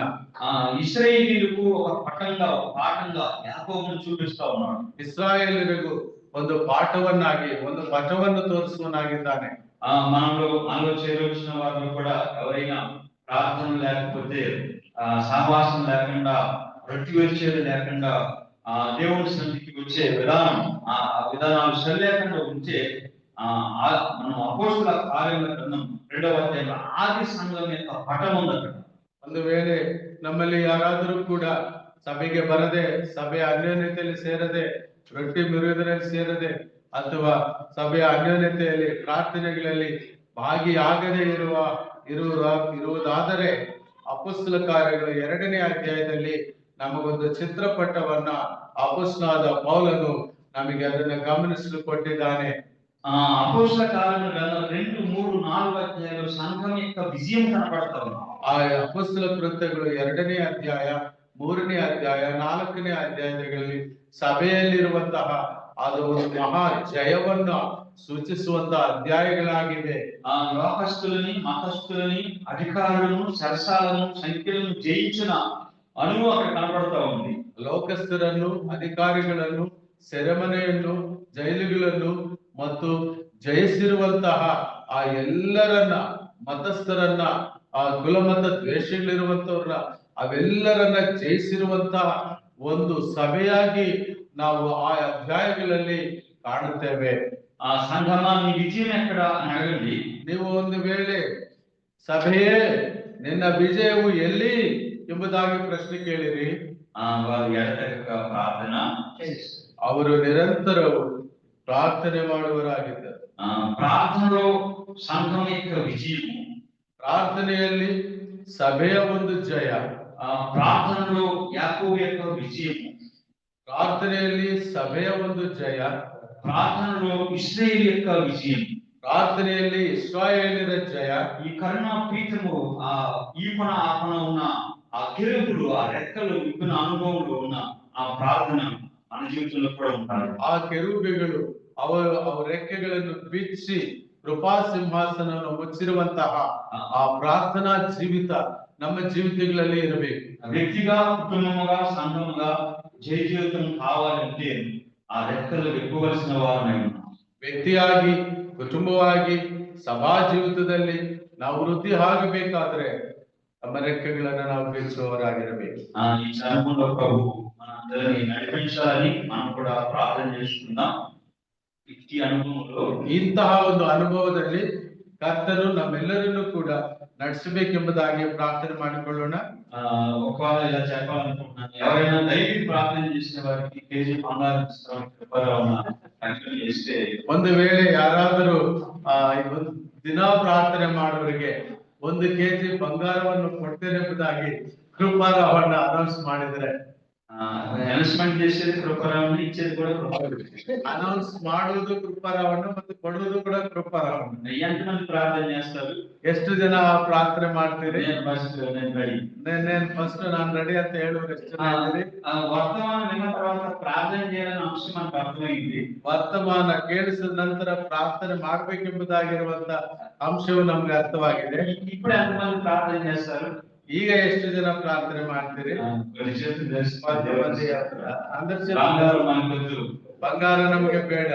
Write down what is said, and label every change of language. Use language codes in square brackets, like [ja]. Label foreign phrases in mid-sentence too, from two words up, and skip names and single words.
[te] ఇశ్రాయేలీయులకు ఒక పాఠంగా యాకోబును చూపిస్తా ఉన్నాడు. [kn] ಇಸ್ರಾಯೇಲರಿಗೂ ಒಂದು ಪಾಠವನ್ನಾಗಿ, ಒಂದು ಪಥವನ್ನು ತೋರಿಸುವನಾಗಿದ್ದಾನೆ. [te] మనలో చేరొచ్చిన వారిలో కూడా ఎవరైనా ప్రార్థన లేకపోతే, సహవాసం లేకుండా, రొట్టి వచ్చేది లేకుండా, దేవుని సన్నిధికి వచ్చే విధానం, ఆ విధానాలు సరిలేకుండా ఉంటే మనం అపోస్తలుల కార్యముల గ్రంథం 2వ అధ్యాయంలో ఆది సంఘం యొక్క పటం ఉంది అక్కడ. [kn] ಒಂದು ವೇಳೆ ನಮ್ಮಲ್ಲಿ ಯಾರಾದರೂ ಕೂಡ ಸಭೆಗೆ ಬರದೆ, ಸಭೆಯ ಅನ್ಯೋನ್ಯತೆಯಲ್ಲಿ ಸೇರದೆ, ರೊಟ್ಟಿ ಮುರಿಯುವುದರಲ್ಲಿ ಸೇರದೆ ಅಥವಾ ಸಭೆಯ ಅನ್ಯೋನ್ಯತೆಯಲ್ಲಿ ಪ್ರಾರ್ಥನೆಗಳಲ್ಲಿ ಭಾಗಿಯಾಗದೆ ಇರುವುದಾದರೆ ಅಪೊಸ್ತಲ ಕಾರ್ಯಗಳು 2ನೇ ಅಧ್ಯಾಯದಲ್ಲಿ ನಮಗೊಂದು ಚಿತ್ರಪಟವನ್ನ ಅಪೊಸ್ತಲನಾದ ಪೌಲನು ನಮಗೆ ಅದನ್ನ ಗಮನಿಸಲು ಕೊಟ್ಟಿದ್ದಾನೆ. [te] అపోస్తలుల కార్యముల గ్రంథం 2, 3, 4 అధ్యాయాలు సంఘం యొక్క విజయం కనబడతా ఉంది. [kn] ಆ ಅಪೊಸ್ತಲ ಕೃತ್ಯಗಳು 2ನೇ ಅಧ್ಯಾಯ, 3ನೇ ಅಧ್ಯಾಯ, 4ನೇ ಅಧ್ಯಾಯಗಳಲ್ಲಿ ಸಭೆಯಲ್ಲಿರುವಂತಹ ಅದು ಒಂದು ಮಹಾ ಜಯವನ್ನ ಸೂಚಿಸುವಂತಹ ಅಧ್ಯಾಯಗಳಾಗಿವೆ. [te] లోకస్తులని, మతస్థులని, అధికారులను, సరసాలను, సంఖ్యలను జయించిన అనుభవం అక్కడ కనబడతా ఉంది. [kn] ಲೋಕಸ್ಥರನ್ನು, ಅಧಿಕಾರಿಗಳನ್ನು, ಸೆರೆಮನೆಯನ್ನು, ಜೈಲುಗಳನ್ನು ಮತ್ತು ಜಯಿಸಿರುವಂತಹ ಆ ಎಲ್ಲರನ್ನ, ಮತಸ್ಥರನ್ನ, ಆ ಕುಲಮತ ದ್ವೇಷಗಳಿರುವಂತವ್ರನ್ನ, ಅವೆಲ್ಲರನ್ನ ಜಯಿಸಿರುವಂತಹ ಒಂದು ಸಭೆಯಾಗಿ ನಾವು ಆ ಅಧ್ಯಾಯಗಳಲ್ಲಿ ಕಾಣುತ್ತೇವೆ. [te] ఆ సంఘమా నీ విజయం ఎక్కడ అని అడగండి. [kn] ನೀವು ಒಂದು ವೇಳೆ ಸಭೆಯೇ ನಿನ್ನ ವಿಜಯವು ಎಲ್ಲಿ ಎಂಬುದಾಗಿ ಪ್ರಶ್ನೆ ಕೇಳಿರಿ, [te] వారు ఎడతెగక ప్రార్థన [kn] ಅವರು ನಿರಂತರವು ಪ್ರಾರ್ಥನೆ ಮಾಡುವರಾಗಿದ್ದರು. [te] ప్రార్థనలో సంఘం యొక్క విజయం, [kn] ಪ್ರಾರ್ಥನೆಯಲ್ಲಿ ಸಭೆಯ ಒಂದು ಜಯ, [te] ప్రార్థనలో యాకోబు యొక్క విజయం, [kn] ಪ್ರಾರ್ಥನೆಯಲ್ಲಿ ಸಭೆಯ ಒಂದು ಜಯ, [te] ప్రార్థనలో ఇశ్రాయేలు యొక్క విజయం, [kn] ಪ್ರಾರ್ಥನೆಯಲ್ಲಿ ಇಸ್ರಾಯೇಲಿನ ಜಯ. [te] ఈ కరుణా పీఠము ఈపన ఆపన ఉన్న ఆ కెరూబులు, ఆ రెక్కలు విప్పిన అనుభవంలో ఉన్న ఆ ప్రార్థన మన జీవితంలో కూడా ఉండాలి. [kn] ಆ ಕೆರೂಬಿಗಳು ಅವರ ರೆಕ್ಕೆಗಳನ್ನು ಬಿಚ್ಚಿ ಕೃಪಾ ಸಿಂಹಾಸನವನ್ನು ಮುಚ್ಚಿರುವಂತಹ ಆ ಪ್ರಾರ್ಥನಾ ಜೀವಿತ ನಮ್ಮ ಜೀವಿತಗಳಲ್ಲಿ ಇರಬೇಕು. [te] వ్యక్తిగా, కుటుంబముగా, సంఘముగా జయ జీవితం కావాలంటే ఆ రెక్కలు విప్పవలసిన వారమై ఉన్నాం. [kn] ವ್ಯಕ್ತಿಯಾಗಿ, ಕುಟುಂಬವಾಗಿ, ಸಭಾ ಜೀವಿತದಲ್ಲಿ ನಾವು ವೃದ್ಧಿ ಆಗಬೇಕಾದ್ರೆ ನಮ್ಮ ರೆಕ್ಕೆಗಳನ್ನು ನಾವು ಬಿಚ್ಚುವವರಾಗಿರಬೇಕು. [te] ఈ చరణంలో ప్రభు మనందరినీ నడిపించాలని మనం కూడా ప్రార్థన చేసుకుందాం. ಈ అనుభవంలో [kn] ಇಂತಹ ಒಂದು ಅನುಭವದಲ್ಲಿ ಕರ್ತನು ನಮ್ಮೆಲ್ಲರನ್ನು ಕೂಡ ನಡೆಸಬೇಕೆಂಬುದಾಗಿ ಪ್ರಾರ್ಥನೆ ಮಾಡಿಕೊಳ್ಳೋಣ. [te] ఒకవేళ ఇలా చెప్పాలనుకుంటున్నాను, ఎవరైనా దైవిక ప్రార్థన చేసిన వారికి కేజీ బంగారం చేస్తే [kn] ಒಂದು ವೇಳೆ ಯಾರಾದರೂ ಒಂದು ದಿನ ಪ್ರಾರ್ಥನೆ ಮಾಡುವವರಿಗೆ 1 kg ಬಂಗಾರವನ್ನು ಕೊಡ್ತೇನೆಂಬುದಾಗಿ ಕೃಪಾರಾವಣ್ಣ ಅನೌನ್ಸ್ ಮಾಡಿದರೆ, [te] అనౌన్ಸ್మెంಟ್ చేసేది కృపారావణ, ఇచ్చేది కూడా కృపారావణ. [kn] ಅನೌನ್ಸ್ ಮಾಡುವುದು ಕೃಪಾರಾವಣ್ಣ ಮತ್ತು ಕೊಡುವುದು ಕೂಡ ಕೃಪಾರಾವಣ್ಣ. [te] ఎంతమంది ప్రార్థన చేస్తారు? [kn] ಎಷ್ಟು ಜನ ಪ್ರಾರ್ಥನೆ ಮಾಡ್ತೀರಿ? [te] నేను [kn] ಫಸ್ಟ್ ನಾನು ರೆಡಿ ಅಂತ ಹೇಳುವರು ಎಷ್ಟು ಜನ ಇದ್ದೀರಿ? [te] వర్తమానం విన్న తర్వాత ప్రార్థన చేయాలన్న అంశం మనకు అర్థమైంది. [kn] ವರ್ತಮಾನ ಕೇಳಿಸಿದ ನಂತರ ಪ್ರಾರ್ಥನೆ ಮಾಡ್ಬೇಕೆಂಬುದಾಗಿರುವಂತ ಅಂಶವು ನಮ್ಗೆ ಅರ್ಥವಾಗಿದೆ. [te] ఇప్పుడు ఎంతమంది ప్రార్థన చేస్తారు? [kn] ಈಗ ಎಷ್ಟು ಜನ ಪ್ರಾರ್ಥನೆ ಮಾಡ್ತೀರಿ? [te] బంగారం మనకొద్దు, [kn] ಬಂಗಾರ ನಮಗೆ ಬೇಡ,